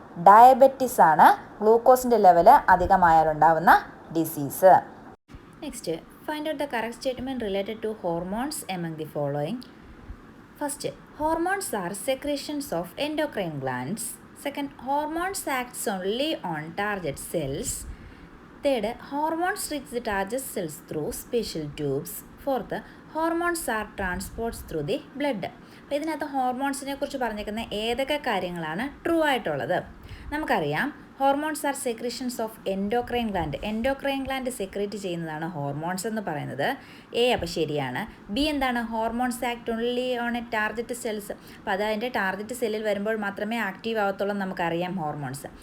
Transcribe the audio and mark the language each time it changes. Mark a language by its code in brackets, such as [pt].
[ml] Diabetes ആണ് ഗ്ലൂക്കോസിൻ്റെ level അധികമായാലുണ്ടാവുന്ന disease. [en] Next find out the correct statement related to hormones among the following. First, hormones are secretions of endocrine glands. Second, hormones acts only on target cells. Third, hormones reach the target cells through special tubes. Fourth, hormones are transported through the blood. [ml] അപ്പോൾ ഇതിനകത്ത് ഹോർമോൺസിനെ കുറിച്ച് പറഞ്ഞിരിക്കുന്ന ഏതൊക്കെ കാര്യങ്ങളാണ് true ആയിട്ടുള്ളത്? നമുക്കറിയാം [en] Hormones are secretions of endocrine gland. [ml] Endocrine gland secrete ചെയ്യുന്നതാണ് hormones എന്ന് പറയുന്നത്. അപ്പോൾ ശരിയാണ്. ബി എന്താണ്? [en] Hormones act only on a target cells. [ml] അപ്പോൾ അത് അതിൻ്റെ ടാർഗറ്റ് സെല്ലിൽ വരുമ്പോൾ മാത്രമേ ആക്റ്റീവ് ആവത്തുള്ളൂ നമുക്കറിയാം ഹോർമോൺസ്.